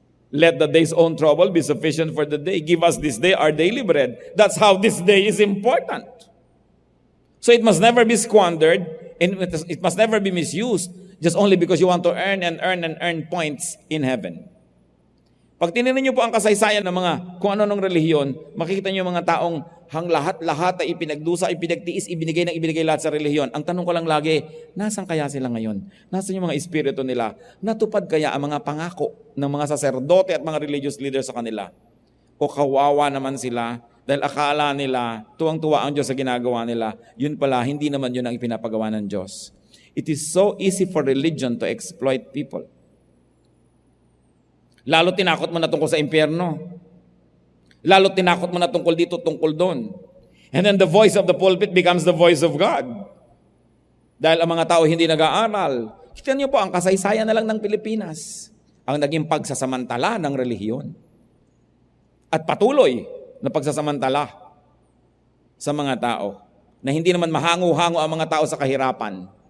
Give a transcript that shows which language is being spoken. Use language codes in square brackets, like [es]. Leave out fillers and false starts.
[en] Let the day's own trouble be sufficient for the day. Give us this day our daily bread. That's how this day is important. So it must never be squandered and it must never be misused just only because you want to earn points in heaven. [tl] Pag tinignan niyo po ang kasaysayan ng mga kung ano-anong relihiyon, makikita niyo mga taong lahat ay ipinagdusa, ipinagtiis, ibinigay lahat sa relihiyon. Ang tanong ko lang lagi, nasan kaya sila ngayon? Nasan yung mga espiritu nila? Natupad kaya ang mga pangako ng mga saserdote at mga religious leaders sa kanila? O kawawa naman sila dahil akala nila tuwang-tuwa ang Diyos sa ginagawa nila. Yun pala, hindi naman yun ang ipinapagawa ng Diyos. [en] It is so easy for religion to exploit people. [tl] Lalo tinakot mo na tungkol sa impyerno. Lalo tinakot mo na tungkol dito, tungkol doon. [en] And then the voice of the pulpit becomes the voice of God. [tl] Dahil ang mga tao hindi nag-aaral. Kita niyo po, ang kasaysayan na lang ng Pilipinas ang naging pagsasamantala ng relihiyon. At patuloy na pagsasamantala sa mga tao na hindi naman mahango-hango ang mga tao sa kahirapan.